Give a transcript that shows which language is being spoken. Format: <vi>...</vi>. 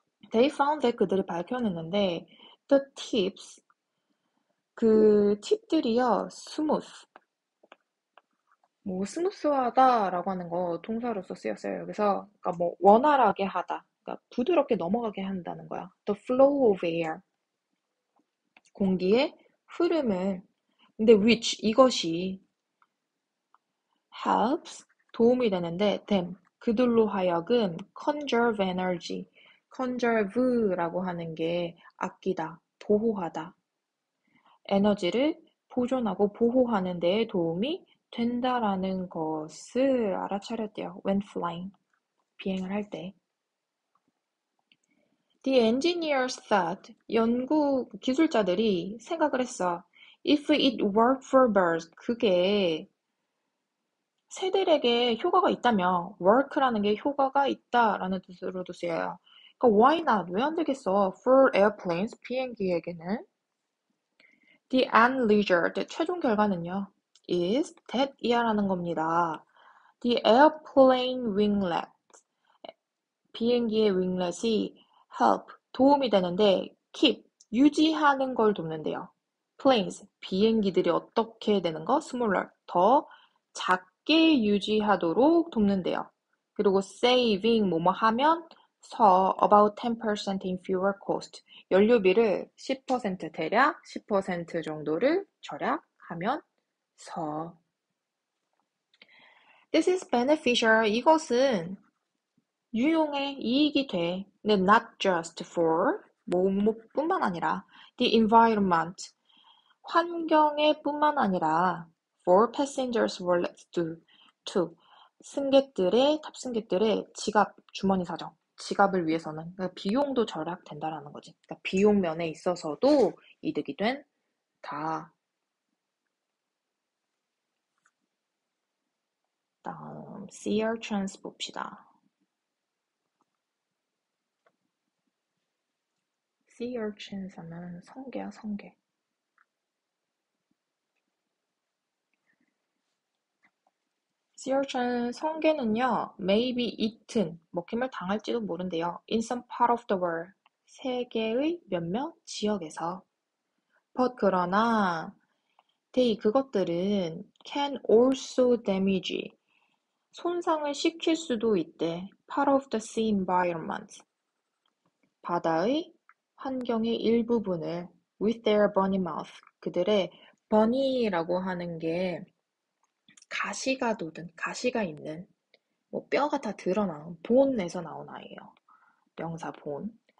<en>They found that,</en> <ko>그들이 밝혀냈는데</ko> <en>the tips,</en> <ko>그 팁들이요, smooth, 뭐 스무스하다라고 하는 거 동사로서 쓰였어요. 여기서 그러니까 뭐 원활하게 하다, 그러니까 부드럽게 넘어가게 한다는 거야.</ko> <en>The flow of air,</en> <ko>공기의 흐름을. 근데 which, 이것이 helps, 도움이 되는데 them, 그들로 하여금</ko> <en>conserve energy,</en> <ko>conserve라고 하는 게 아끼다, 보호하다, 에너지를 보존하고 보호하는 데에 도움이 된다라는 것을 알아차렸대요.</ko> <en>when flying,</en> <ko>비행을 할 때.</ko> <en>The engineers thought,</en> <ko>연구 기술자들이 생각을 했어.</ko> <en>If it worked for birds, 그게</en> <ko>새들에게 효과가 있다며 work라는 게 효과가 있다라는 뜻으로도 쓰여요.</ko> <en>그러니까 why not?</en> <ko>왜 안 되겠어?</ko> <en>For airplanes, 비행기에게는 the end result,</en> <ko>최종 결과는요.</ko> <en>is that</en> <ko>이하라는 겁니다.</ko> <en>The airplane winglet,</en> <ko>비행기의 윙렛이 help, 도움이 되는데 keep, 유지하는 걸 돕는데요. planes, 비행기들이 어떻게 되는 거? smaller, 더 작게 유지하도록 돕는데요. 그리고 saving, 뭐뭐 하면 서</ko> <en>about 10% in fuel cost,</en> <ko>연료비를 10% 대략 10% 정도를 절약하면 서</ko> <en>This is beneficial,</en> <ko>이것은 유용해, 이익이 돼.</ko> <en>근데 not just for</en> <ko>뭐뭐뿐만 아니라</ko> <en>the environment,</en> <ko>환경에 뿐만 아니라</ko> <en>for passengers' wallets too.</en> <ko>탑승객들의 지갑, 주머니 사정, 지갑을 위해서는 그러니까 비용도 절약된다라는 거지. 그러니까 비용 면에 있어서도 이득이 된다. 다음 sea urchins 봅시다. sea urchins 하면 성게야, 성게.</ko> <en>sea urchin 성게는요, may be eaten,</en> <ko>먹힘을 당할지도 모른대요.</ko> <en>in some part of the world,</en> <ko>세계의 몇몇 지역에서. but 그러나 그것들은</ko> <en>can also damage,</en> <ko>손상을 시킬 수도 있대.</ko> <en>part of the sea environment,</en> <ko>바다의 환경의 일부분을</ko> <en>with their bony mouth,</en> <ko>그들의 bunny라고 하는 게 가시가 돋은, 가시가 있는, 뭐 뼈가 다 드러나는 본에서 나온 아이예요. 명사 본.</ko>